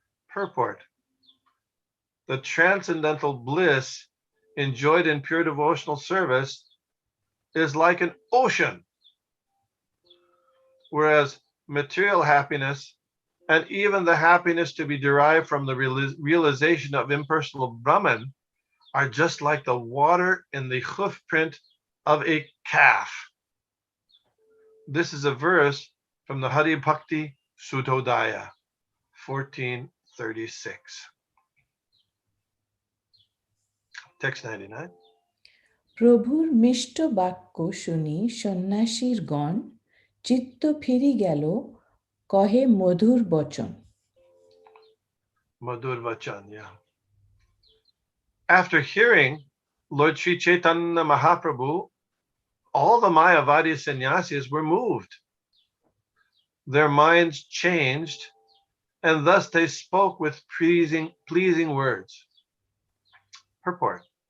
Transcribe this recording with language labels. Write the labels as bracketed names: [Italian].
[English] Purport. The transcendental bliss enjoyed in pure devotional service is like an ocean, whereas material happiness and even the happiness to be derived from the realization of impersonal Brahman are just like the water in the hoofprint of a calf. This is a verse from the Hari Bhakti Sutodaya, 1436. Text 99. [Bangla] প্রভুর মিষ্ট বাক্য শুনি সন্ন্যাসীর গণ চিত্ত ফিরি গেল কহে মধুর বচন। [English] Madhur Vachan, yeah. After hearing Lord Sri Caitanya Mahaprabhu, all the Mayavadi sannyasis were moved. Their minds changed, and thus they spoke with pleasing words. Purport.